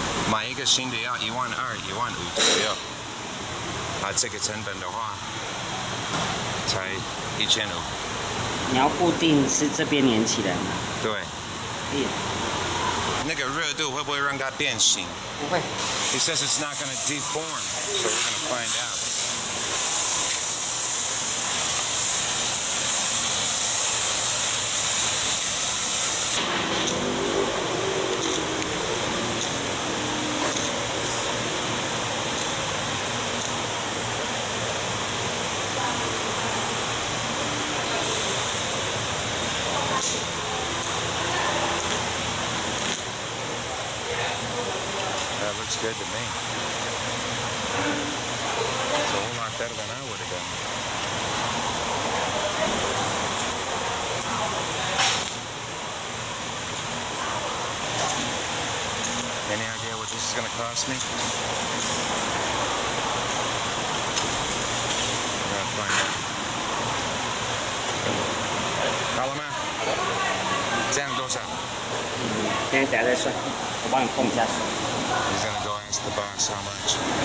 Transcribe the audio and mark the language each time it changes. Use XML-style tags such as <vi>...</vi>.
<zh>买一个新的要12000、15000左右。这个成本的话，才1500。你要固定是这边连起来吗？对。那个热度会不会让它变形？不会。</zh> <en>He says it's not going to deform, so we're going to find out. That looks good to me. It's a whole lot better than I would have done. Any idea what this is going to cost me? I'm going to find out.</en> <zh>好了吗？这样多少？现在等下再算，我帮你碰一下手。</zh> <en>He's gonna go ask the boss how much.</en>